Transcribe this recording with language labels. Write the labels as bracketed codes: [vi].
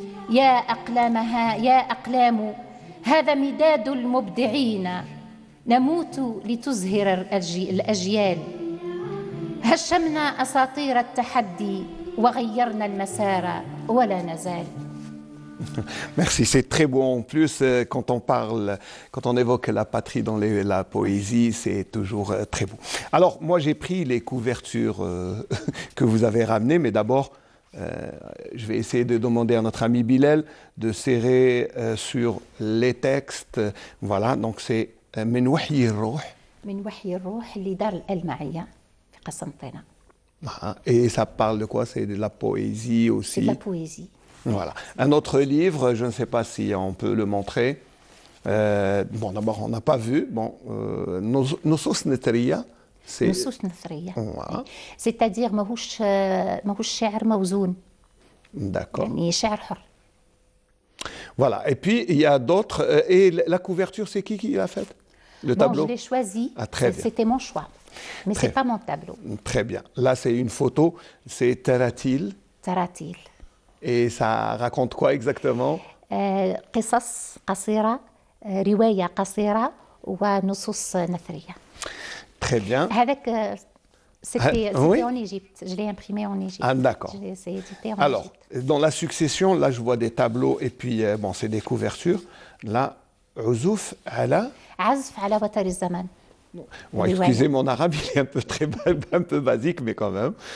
[ar] يا أقلام هذا مداد المبدعين. نموت لتزهر الأجيال. هشمنا أساطير التحدي وغيرنا المسار ولا نزال. [fr] Merci, c'est très beau. En plus, quand on évoque la patrie dans la poésie, c'est toujours très beau. Alors, moi, j'ai pris les couvertures que vous avez ramenées, mais d'abord, je vais essayer de demander à notre ami Bilal de serrer sur les textes. Voilà, donc c'est [ar] من وحي الروح. من وحي الروح اللي دار الألمعية في قسنطينة. [fr] Et ça parle de quoi? C'est de la poésie aussi. C'est de la poésie. Voilà. Un autre livre, je ne sais pas si on peut le montrer. Bon, d'abord, on n'a pas vu. Bon, Nusus Netriya, c'est... [ar] نصوص نثرية. [fr] C'est-à-dire [ar] ماهوش شعر موزون. [fr] D'accord. [ar] يعني شعر حر. [fr] Voilà. Et puis, il y a d'autres. Et la couverture, c'est qui l'a faite? Le tableau? Je l'ai choisi. Ah, très bien. C'était mon choix. Mais ce n'est pas mon tableau. Très bien. Là, c'est une photo. C'est Taratil. Taratil. Et ça raconte quoi exactement? [ar] قصص قصيرة رواية قصيرة ونصوص نثرية. [fr] Très bien. [ar] هذاك [fr] c'était oui? en Égypte. Je l'ai imprimé en Égypte. Ah, d'accord. C'est édité en Alors, Égypte. dans la succession, là, je vois des tableaux et puis, bon, c'est des couvertures. Là, [ar] عزوف على... عزف على وتر الزمن. [fr] Bon, excusez mon arabe, il est un peu basique, mais quand même.